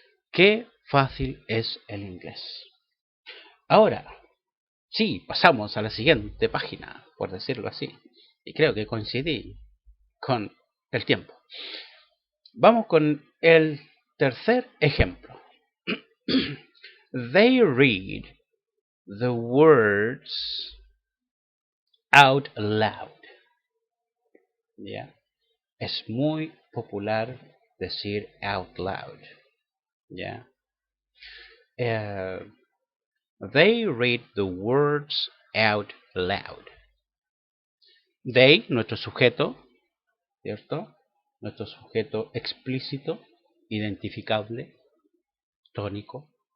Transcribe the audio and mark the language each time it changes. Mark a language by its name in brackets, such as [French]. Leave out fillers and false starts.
[Spanish] Qué fácil es el inglés. Ahora, sí, pasamos a la siguiente página, por decirlo así. Y creo que coincidí con el tiempo. Vamos con el tercer ejemplo. [English] They read the words out loud. [Spanish] ¿Ya? Es muy popular decir out loud. ¿Ya? [English] They read the words out loud. [Spanish] They, nuestro sujeto, ¿cierto? Nuestro sujeto explícito, identificable, tónico.